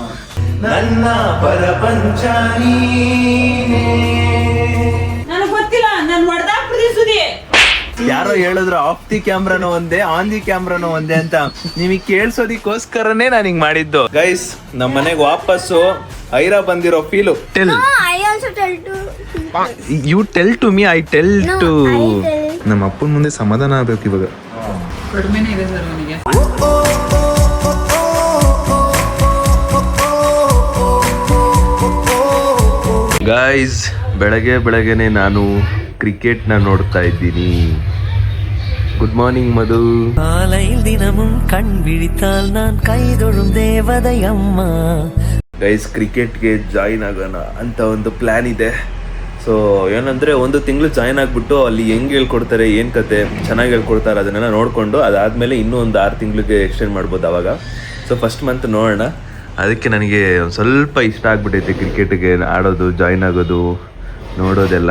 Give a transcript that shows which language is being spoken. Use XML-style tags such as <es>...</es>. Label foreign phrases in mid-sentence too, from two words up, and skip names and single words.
<kn>ನನ್ನ ಪ್ರಪಂಚ ನನಗೆ ಗೊತ್ತಿಲ್ಲ, ನಾನು ಹೊಡೆದಾಕ್ಬಿಡ್ತೀನಿ ಸುದಿ. ಯಾರೋ ಹೇಳಿದ್ರು</kn> <en>off the cameranu</en> <kn>ಒಂದೇ</kn> <en>on the cameranu</en> <kn>ಒಂದೇ ಅಂತ. ನಿಮಗೆ ಕೇಳಿಸೋದಿಕ್ಕೋಸ್ಕರನೇ ನಾನು ಹಿಂಗ್ ಮಾಡಿದ್ದು. ಗೈಸ್ ನಮ್ಮ ಮನೆಗೆ ವಾಪಸ್ಸು ಐರಾ ಬಂದಿರೋ ಫೀಲು. ಟೆಲ್ ಯು ಟೆಲ್ ಟು ಮೀ, ಐ ಟೆಲ್ ಟು. ನಮ್ಮ ಅಪ್ಪನ ಮುಂದೆ ಸಮಾಧಾನ ಆಗ್ಬೇಕು ಇವಾಗ. ಕಡಿಮೆನೇ ಇದೆ ಸರ್ ಅವನಿಗೆ. ಗೈಸ್ ಬೆಳಗ್ಗೆನೆ ನಾನು ಕ್ರಿಕೆಟ್ನ ನೋಡ್ತಾ ಇದ್ದೀನಿ.</kn> <en>good morning Madhu.</en> <ta>காலையில் தினமும் கண் விழித்தால் நான் கைதொழும் தேவதையம்மா.</ta> <kn>ಗೈಸ್ ಕ್ರಿಕೆಟ್ಗೆ ಜಾಯಿನ್ ಆಗೋಣ ಅಂತ ಒಂದು ಪ್ಲ್ಯಾನ್ ಇದೆ. ಸೊ ಏನಂದರೆ ಒಂದು ತಿಂಗಳು ಜಾಯಿನ್ ಆಗಿಬಿಟ್ಟು ಅಲ್ಲಿ ಹೆಂಗೆ ಹೇಳ್ಕೊಡ್ತಾರೆ, ಏನು ಕತೆ, ಚೆನ್ನಾಗಿ ಹೇಳ್ಕೊಡ್ತಾರೆ ಅದನ್ನೆಲ್ಲ ನೋಡಿಕೊಂಡು ಅದಾದಮೇಲೆ ಇನ್ನೂ ಒಂದು 6 ತಿಂಗಳಿಗೆ ಎಕ್ಸ್ಟೆಂಡ್ ಮಾಡ್ಬೋದು ಆವಾಗ.</kn> <en>so first month</en> <kn>ನೋಡೋಣ. ಅದಕ್ಕೆ ನನಗೆ ಒಂದು ಸ್ವಲ್ಪ ಇಷ್ಟ ಆಗ್ಬಿಟ್ಟೈತೆ ಕ್ರಿಕೆಟ್ಗೆ ಆಡೋದು, ಜಾಯಿನ್ ಆಗೋದು, ನೋಡೋದೆಲ್ಲ.</kn>